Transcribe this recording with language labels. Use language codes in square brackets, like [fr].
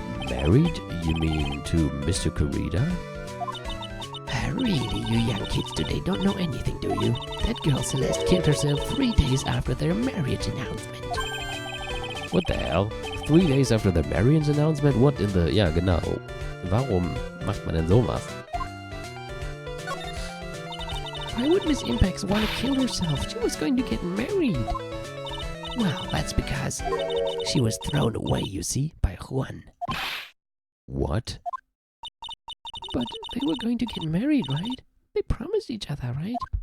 [en] Married? You mean to Mr. Kurita? Really, you young kids today don't know anything, do you? That girl Celeste killed herself 3 days after their marriage announcement. What the hell? 3 days after the marriage announcement? What in the... [de] Ja, genau. Warum macht man denn sowas? [en] Why would Miss Impax want to kill herself? She was going to get married. Well, that's because she was thrown away, you see, by Juan. What? But they were going to get married, right? They promised each other, right?